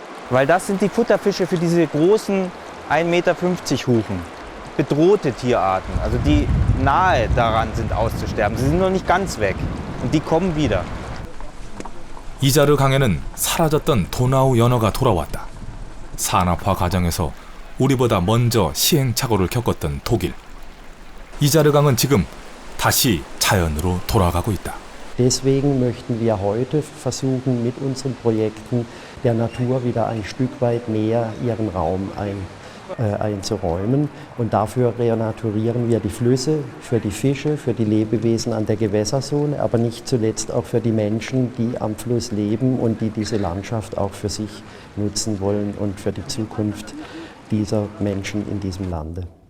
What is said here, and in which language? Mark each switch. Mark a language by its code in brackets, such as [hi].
[de] Weil das sind die Futterfische für diese großen 1,50 Meter Huchen. Bedrohte Tierarten, also die nahe daran sind auszusterben. Sie sind noch nicht ganz weg und die kommen wieder. [ko] 이자르 강에는 사라졌던 도나우 연어가 돌아왔다. 산업화 과정에서 우리보다 먼저 시행착오를 겪었던 독일. 이자르 강은 지금 다시 자연으로 돌아가고 있다. [de] Deswegen möchten wir heute versuchen, mit unseren Projekten der Natur wieder ein Stück weit mehr ihren Raum einzuräumen. Und dafür renaturieren wir die Flüsse für die Fische, für die Lebewesen an der Gewässerzone, aber nicht zuletzt auch für die Menschen, die am Fluss leben und die diese Landschaft auch für sich nutzen wollen und für die Zukunft dieser Menschen in diesem Lande.